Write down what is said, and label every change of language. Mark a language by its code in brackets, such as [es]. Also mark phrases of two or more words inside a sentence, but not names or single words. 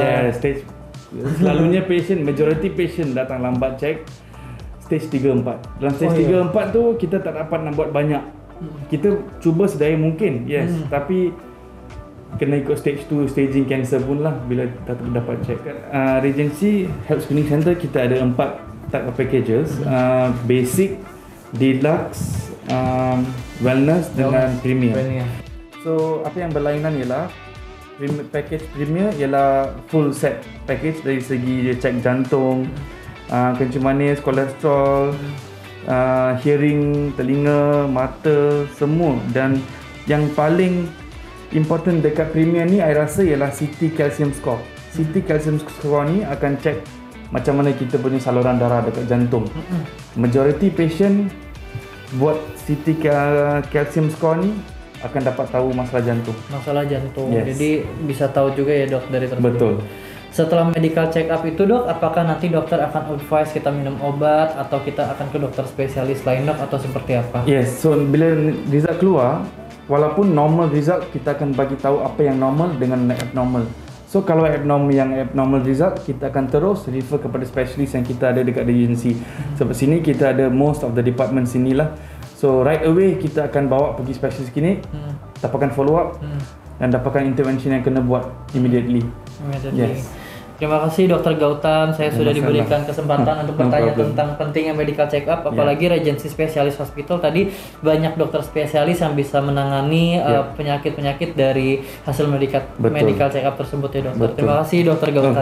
[ms] Stage selalunya majority patient datang lambat check stage 3-4. Dalam stage 3-4 tu kita tak dapat nak buat banyak. Kita cuba sedaya mungkin, tapi kena ikut stage 2 [en] staging cancer [ms] pun lah bila tak dapat check. Regency Health Screening Center kita ada 4 [en] type of packages, basic, deluxe, wellness [ms] dengan premium. So apa yang berlainan ialah package premier ialah [en] full set package [ms] dari segi dia cek jantung, kencing manis, kolesterol, hearing, telinga, mata, semua. Dan yang paling important dekat premier ni saya rasa ialah [en] CT calcium score. CT calcium score [ms] ni akan cek macam mana kita punya saluran darah dekat jantung. Majority patient buat [en] CT calcium score [ms] ni akan dapat tahu masalah jantung. Masalah jantung. [en] Yes. [id] Jadi bisa tahu juga ya dok dari tersebut. [ms] Betul. [id] Setelah [en] medical check up [id] itu dok, apakah nanti dokter akan advise kita minum obat atau kita akan ke dokter spesialis lain dok atau seperti apa? [en] Yes. [ms] So bila result keluar, walaupun [en] normal result, [ms] kita akan bagi tahu apa yang normal dengan abnormal. So kalau [en] abnormal result, [ms] kita akan terus refer kepada spesialis yang kita ada dekat agensi. Sebab sini kita ada [en] most of the department [ms] sinilah. So [en] right away [ms] kita akan bawa pergi spesialis klinik, dapatkan [en] follow up [ms] dan dapatkan intervention yang kena buat immediately. [en] Yes. [id] Terima kasih Dokter Gautam, saya sudah diberikan kesempatan untuk bertanya tentang pentingnya [en] medical check up, [id] apalagi Regency Specialist Hospital tadi banyak dokter spesialis yang bisa menangani penyakit-penyakit dari hasil [en] medical check up [id] tersebut ya dokter. Terima kasih Dokter Gautam.